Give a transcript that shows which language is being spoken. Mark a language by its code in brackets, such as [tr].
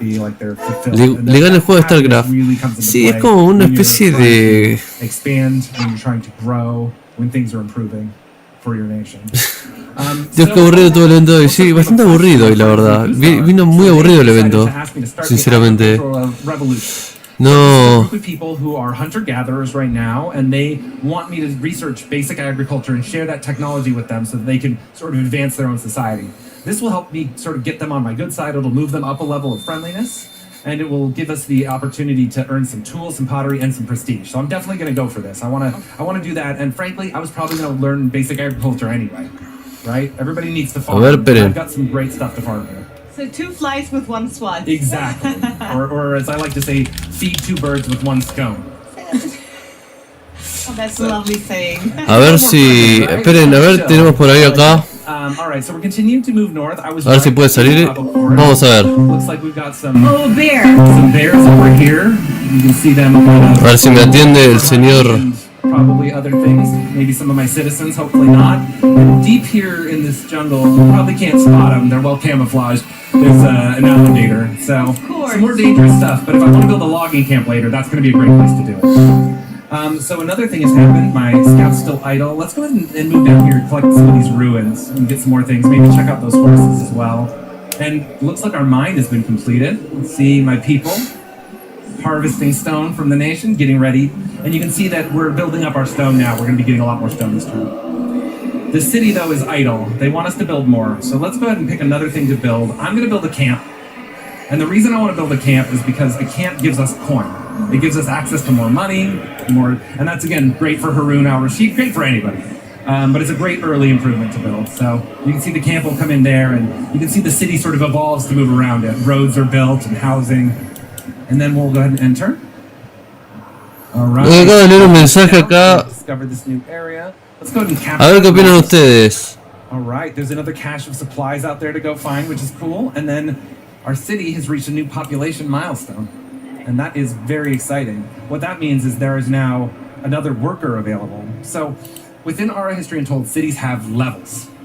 [es] Le gana el juego de StarCraft. Sí, es como una especie de. [en] Expand when you're trying to grow, when things are improving for your nation. [es] Dios, qué aburrido todo el evento hoy. Sí, bastante aburrido hoy, la verdad. Vino muy aburrido el evento, sinceramente. No. [en] Group of people who are hunter-gatherers right now, and they want me to research basic agriculture and share that technology with them so that they can sort of advance their own society. This will help me sort of get them on my good side. It'll move them up a level of friendliness, and it will give us the opportunity to earn some tools, some pottery, and some prestige. So I'm definitely going to go for this. I want to do that, and frankly, I was probably going to learn basic agriculture anyway. Right? Everybody needs to farm. I've got some great stuff to farm here. So 2 flies with 1 swat. Exactly. or as I like to say, feed 2 birds with 1 scone. Oh, that's a lovely saying. [es] A ver si. Esperen, a ver, tenemos por ahí acá. [en] All right, so we're continuing to move north. [es] A ver si puede salir. Vamos a ver. [en] Looks like we've got some bears over here. You can see them. [es] A ver si me atiende el señor. [en] Probably other things, maybe some of my citizens, hopefully not. And deep here in this jungle, you probably can't spot them, they're well camouflaged. There's an alligator, so some more dangerous stuff. But if I want to build a logging camp later, that's going to be a great place to do it. So another thing has happened, my scout's still idle. Let's go ahead and move down here and collect some of these ruins and get some more things, maybe check out those horses as well. And looks like our mine has been completed. Let's see my people harvesting stone from the nation, getting ready. And you can see that we're building up our stone now. We're going to be getting a lot more stone this turn. The city, though, is idle. They want us to build more. So let's go ahead and pick another thing to build. I'm going to build a camp. And the reason I want to build a camp is because a camp gives us coin. It gives us access to more money, and that's, again, great for Harun al-Rashid, great for anybody. But it's a great early improvement to build. So you can see the camp will come in there, and you can see the city sort of evolves to move around it. Roads are built and housing. And then we'll go ahead and enter. Alright. [es] Acabo de leer un mensaje acá. [en] Discover this new area. Let's go ahead and [es] A ver qué opinan ustedes. [en] Alright, there's another cache of supplies out there to go find, which is cool. And then our city has reached a new population milestone. And that is very exciting. What that means is there is now another worker available. So within Ara History Untold, cities have levels.